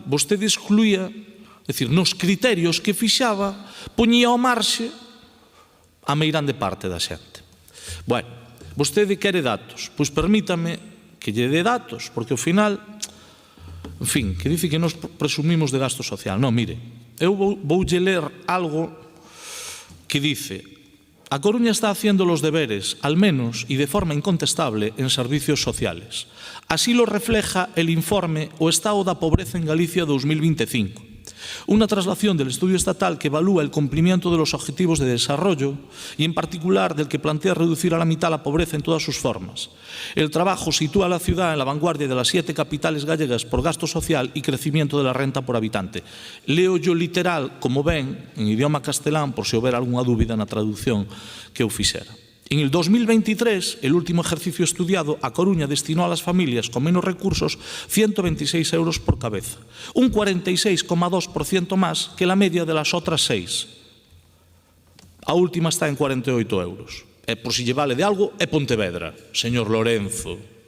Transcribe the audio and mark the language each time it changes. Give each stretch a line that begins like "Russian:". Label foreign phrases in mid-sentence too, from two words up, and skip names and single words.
Galician: Vostede excluía, é dicir, nos criterios que fixaba, poñía ao marxe a meirande parte da xente. Bueno, vostede quere datos. Pois permítame que lle dé datos, porque ao final, en fin, que dice que nos presumimos de gasto social. Non, mire, eu voulle ler algo que dice:
Spanish: A Coruña está haciendo los deberes, al menos y de forma incontestable, en servicios sociales. Así lo refleja el informe O Estado da Pobreza en Galicia 2025. Una traslación del estudio estatal que evalúa el cumplimiento de los objetivos de desarrollo y, en particular, del que plantea reducir a la mitad la pobreza en todas sus formas. El trabajo sitúa a la ciudad en la vanguardia de las 7 capitales gallegas por gasto social y crecimiento de la renta por habitante. Leo yo literal,
Galician: como ven, en idioma castelán, por si houber algunha dúbida na traducción que eu fixera.
Spanish: En el 2023, el último ejercicio estudiado, A Coruña destinó a las familias con menos recursos 126 euros por cabeza, un 46,2% más que la media de las otras 6.
Galician: A última está en 48 euros. E por si lle vale de algo, é Pontevedra, señor Lorenzo.